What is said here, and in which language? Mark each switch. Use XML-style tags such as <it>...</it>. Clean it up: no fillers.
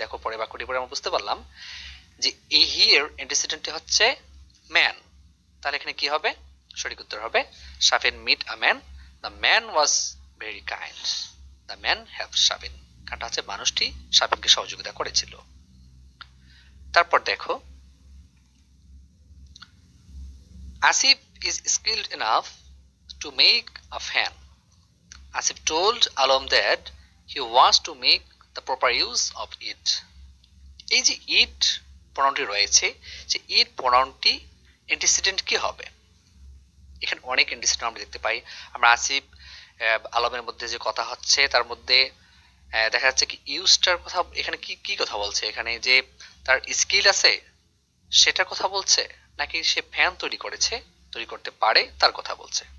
<bn>দেখো পরের বাক্যটি পরে আমরা বুঝতে পারলাম যে এই হি এর অ্যান্টিসিডেন্টটি হচ্ছে ম্যান। তাহলে এখানে কি হবে? সঠিক উত্তর হবে</bn> <en>Shafin meet a man, the man was very kind, the man helped Shafin.</en> <bn>কারণটা হচ্ছে মানুষটি শাফিনকে সহযোগিতা করেছিল। তারপর দেখো,</bn> <en>Asif is skilled enough to make a fan. Asif told Alam that he wants to make the proper use of it.</en> <bn>এই যে ইট প্রোনাউনটি রয়েছে, যে ইট প্রোনাউনটি অ্যান্টিসিডেন্ট কি হবে? এখানে অনেক অ্যান্টিসিডেন্ট আমরা দেখতে পাই। আমরা আসিফ আলমের মধ্যে যে কথা হচ্ছে তার মধ্যে দেখা যাচ্ছে কি ইউজটার কথা, এখানে কি কি কথা বলছে, এখানে যে তার স্কিল আছে সেটার কথা বলছে, নাকি সে ফ্যান তৈরি করেছে, তৈরি করতে পারে তার কথা বলছে?</bn>